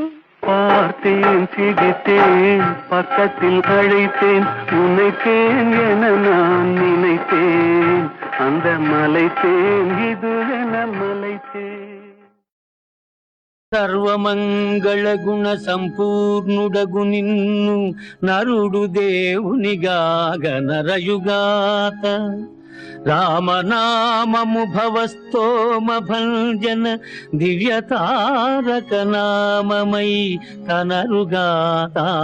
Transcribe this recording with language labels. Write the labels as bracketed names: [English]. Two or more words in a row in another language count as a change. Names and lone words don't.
[Tamil] பார்த்தேன் சிரித்தேன் பக்கத்தில் அழைத்தேன். உன்னை தேன் என நான் நினைத்தேன். அந்த மலைத்தேன் இதுவென மலைத்தேன். [Telugu] సర్వమంగళ గుణ సంపూర్ణుడగు నిన్ను నరుడు దేవునిగాగ నరయుగాత రామనామము భవస్తోమ భంజన దివ్య తారక నామమై కనరుగాత